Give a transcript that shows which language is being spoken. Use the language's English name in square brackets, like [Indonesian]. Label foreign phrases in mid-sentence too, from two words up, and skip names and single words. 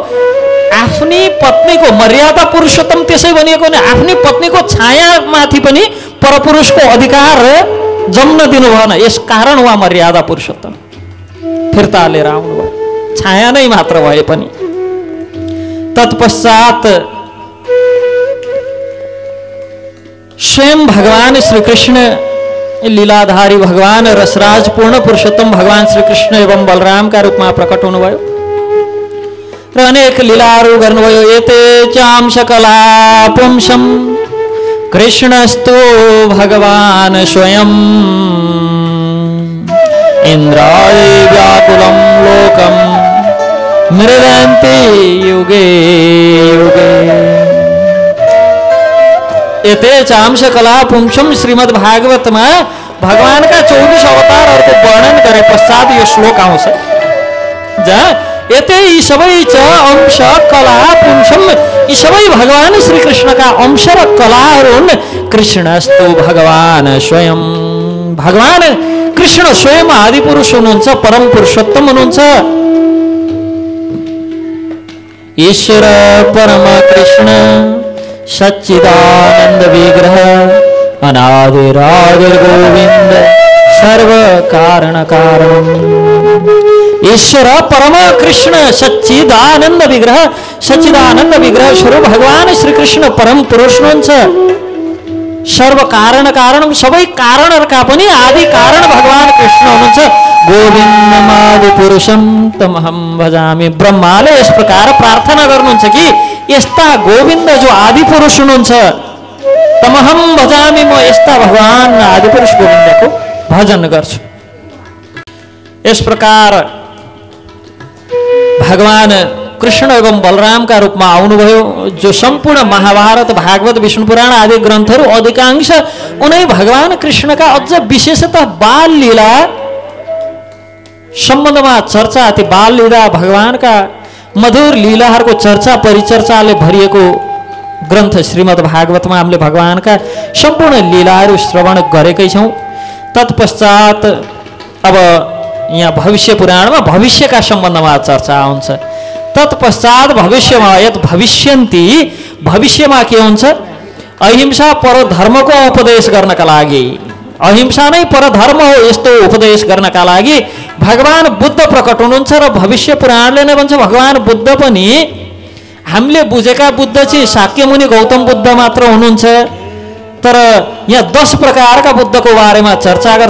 [Nepali] आफ्नी पत्नीको मर्यादा पुरुषोत्तम त्यसै भनिएको नि, आफ्नी पत्नीको छायामाथि पनि परपुरुषको अधिकार जम्न दिनु भएन। यस कारण उहाँ मर्यादा पुरुषोत्तम फिर्ता लिएर आउनुभयो, छाया नै मात्र भए पनि। तत्पश्चात स्वयं भगवान श्री कृष्ण लीलाधारी भगवान रसराज पूर्ण पुरुषोत्तम भगवान श्री कृष्ण एवं बलराम का रूपमा प्रकट हुनुभयो र अनेक लीलाहरू गर्नुभयो। [Sanskrit] एते चांश कला पुंसम कृष्णस्तु भगवान स्वयं इंद्राय व्याकुलं लोकम मृदन्ति युगे युगे। एते चांश कला पुंसम [Nepali] श्रीमद् भागवत में भगवान का 24 अवतारहरूको वर्णन गरे पश्चात यो श्लोक आउँछ, जहाँ एते यी सबै [Sanskrit] च अंश कला पुंसम, [Nepali] यी सबै भगवान श्री कृष्ण का अंश र कलाहरू हुन्। [Sanskrit] कृष्णस्तु भगवान स्वयं, [Nepali] भगवान कृष्ण स्वयं आदि पुरुष हुनुहुन्छ, परम पुरुषोत्तम हुनुहुन्छ। [Sanskrit] ईश्वर परम कृष्ण सच्चिदानंद विग्रह अनादिरादिर गोविंद सर्व कारण कारण। ईश्वर परम कृष्ण सच्चिदानंद विग्रह, सच्चिदानंद विग्रह [Nepali] स्वरूप भगवान श्री कृष्ण परम पुरुष हुनुहुन्छ। [Sanskrit] सर्व कारण कारण, [Nepali] सबै कारणहरूका पनि आदि कारण भगवान कृष्ण हुनुहुन्छ। [Sanskrit] गोविन्दमादिपुरुषं तमहं भजामि। [Nepali] ब्रह्माले यस प्रकार प्रार्थना गर्नुहुन्छ कि यस्ता गोविन्द जो आदिपुरुष हुनुहुन्छ, [Sanskrit] तमहं भजामि, [Nepali] म यस्ता भगवान आदिपुरुष गोविन्दको भजन गर्छु। यस प्रकार भगवान कृष्ण एवं बलरामका रूपमा आउनुभयो, जो सम्पूर्ण महाभारत, भागवत, विष्णु पुराण आदि ग्रन्थहरू अधिकांश उनै भगवान कृष्णका अझ विशेषतः बाल लीला सम्बन्धमा चर्चा, ती बाल लीला भगवानका मधुर लीलाहरूको चर्चा परिचर्चाले भरिएको ग्रन्थ श्रीमद् भागवतमा हामीले भगवानका सम्पूर्ण लीलाहरू श्रवण गरेकै छौँ। तत्पश्चात अब यहाँ भविष्य पुराणमा भविष्यका सम्बन्धमा चर्चा हुन्छ। तत्पश्चात भविष्यमा [Sanskrit] यत भविष्यन्ति, [Nepali] भविष्यमा के हुन्छ? अहिंसा परधर्मको उपदेश गर्नका लागि, अहिंसा नै परधर्म हो यस्तो उपदेश गर्नका लागि भगवान बुद्ध प्रकट हुनुहुन्छ। र भविष्य पुराणले नै भन्छ भगवान बुद्ध पनि हामीले बुझेका बुद्ध चाहिँ शाक्य मुनि गौतम बुद्ध मात्र हुनुहुन्छ, तर यहाँ 10 प्रकारका बुद्धको बारेमा चर्चा गर्छ।